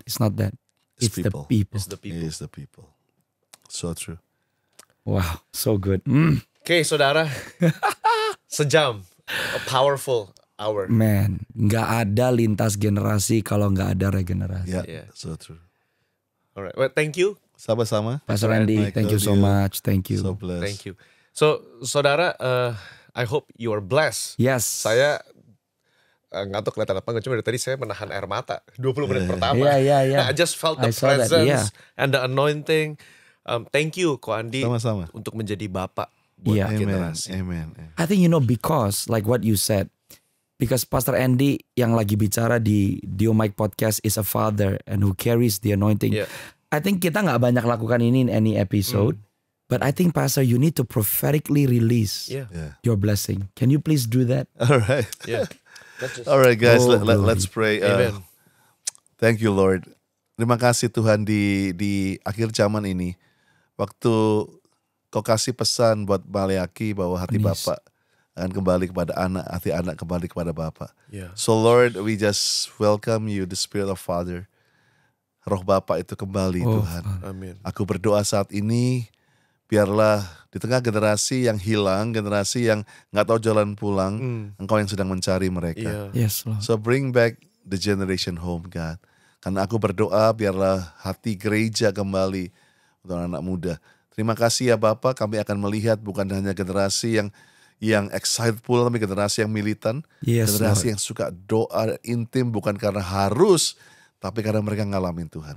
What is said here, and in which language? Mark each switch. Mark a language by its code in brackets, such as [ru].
[en] It's not that. It's the people. It is the people. So true. Wow, so good. [id] Oke, saudara. Sejam. [en] A powerful hour. [id] Man, nggak ada lintas generasi kalau nggak ada regenerasi. [en] So true. Alright, well, thank you. [id] Sama-sama. [en] Pastor Andy, thank you so much. Thank you. So blessed. Thank you. So, saudara, I hope you are blessed. Yes. [id] Saya nggak tahu kelihatan apa nggak, cuma dari tadi saya menahan air mata 20 menit pertama. [en] I just felt the presence and the anointing. Thank you [id] Ko Andi untuk menjadi bapak buat generasi. Amen. [en] I think because like what you said, because Pastor Andy [id] yang lagi bicara di Dio Mike Podcast [en] is a father and who carries the anointing. I think [id] kita nggak banyak lakukan ini [en] in any episode. But I think Pastor, you need to prophetically release your blessing. Can you please do that? All right. All right, guys, let's pray. Amen. Thank you, Lord. [id] Terima kasih Tuhan di akhir zaman ini. Waktu Kau kasih pesan buat Maleaki bahwa hati Bapa akan kembali kepada anak, hati anak kembali kepada Bapa. [en] So Lord, we just welcome you, the Spirit of Father. [id] Roh Bapa itu kembali Tuhan. Amin. Aku berdoa saat ini, biarlah di tengah generasi yang hilang, generasi yang nggak tahu jalan pulang, Engkau yang sedang mencari mereka. [en] Yes, Lord. So bring back the generation home, God. [id] Karena aku berdoa biarlah hati gereja kembali untuk anak muda. Terima kasih ya Bapak, kami akan melihat bukan hanya generasi yang excited pulang, tapi generasi yang militan, generasi Lord. Yang suka doa intim bukan karena harus, tapi karena mereka ngalamin Tuhan.